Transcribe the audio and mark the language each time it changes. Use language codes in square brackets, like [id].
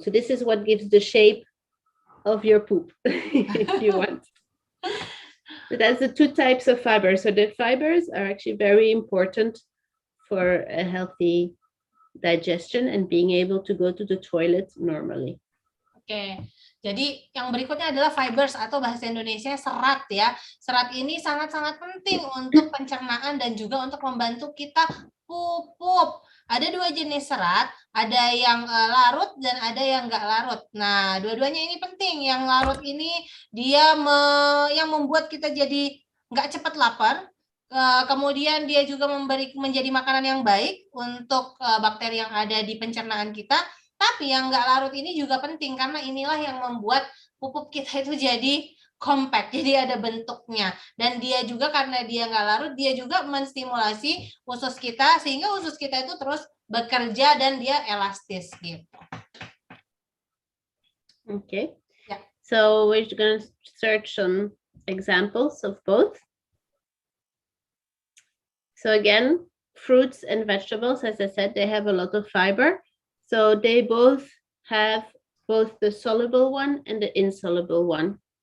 [en] So this is what gives the shape of your poop, if you want. But that's the 2 types of fibers. So the fibers are actually very important for a healthy digestion and being able to go to the toilet normally. [id] Oke, jadi yang berikutnya adalah fibers atau bahasa Indonesia serat ya. Serat ini sangat-sangat penting untuk pencernaan dan juga untuk membantu kita pupuk. Ada 2 jenis serat, ada yang larut dan ada yang nggak larut. Nah, dua-duanya ini penting. Yang larut ini dia yang membuat kita jadi nggak cepat lapar. Kemudian dia juga menjadi makanan yang baik untuk bakteri yang ada di pencernaan kita. Tapi yang nggak larut ini juga penting karena inilah yang membuat pupuk kita itu jadi compact, jadi ada bentuknya. Dan dia juga karena dia nggak larut, dia juga menstimulasi usus kita sehingga usus kita itu terus bekerja dan dia elastis gitu. [en] Okay. Yeah. So we're going to search some examples of both. So again, fruits and vegetables, as I said, they have a lot of fiber. So they both have both the soluble one and the insoluble one.